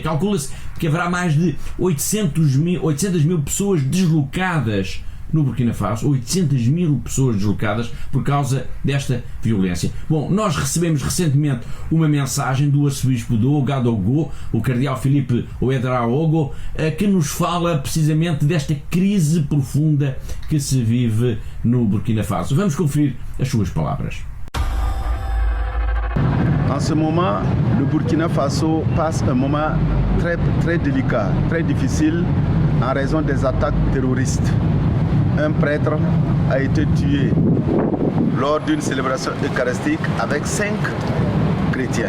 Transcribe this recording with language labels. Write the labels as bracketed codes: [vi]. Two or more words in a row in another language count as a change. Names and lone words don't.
[pt] Calcula-se que haverá mais de 800 mil pessoas deslocadas no Burkina Faso, 800 mil pessoas deslocadas por causa desta violência. Bom, nós recebemos recentemente uma mensagem do arcebispo de Ouagadougou, o cardeal Filipe Ouedraogo, que nos fala precisamente desta crise profunda que se vive no Burkina Faso. Vamos conferir as suas palavras. [fr] En ce moment, le Burkina Faso passe un moment très délicat, très difficile en raison des attaques terroristes. un prêtre a été tué lors d'une célébration eucharistique avec 5 chrétiens.